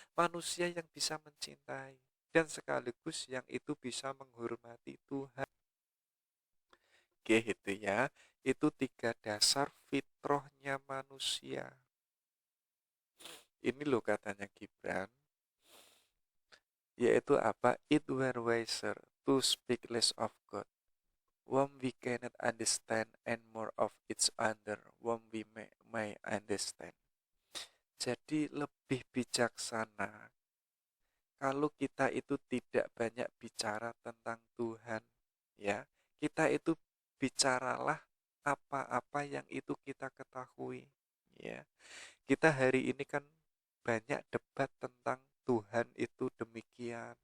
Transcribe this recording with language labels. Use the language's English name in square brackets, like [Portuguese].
[Indonesian] Manusia yang bisa mencintai dan sekaligus yang itu bisa menghormati Tuhan. Oke, itu ya. Itu 3 dasar fitrahnya manusia. Ini loh katanya Gibran, yaitu apa? [English] It were wiser to speak less of God, whom we cannot understand, and more of each other, whom we may understand. [Indonesian] Jadi lebih bijaksana kalau kita itu tidak banyak bicara tentang Tuhan, ya. Kita itu bicaralah apa-apa yang itu kita ketahui, ya. Kita hari ini kan banyak debat tentang Tuhan itu demikian.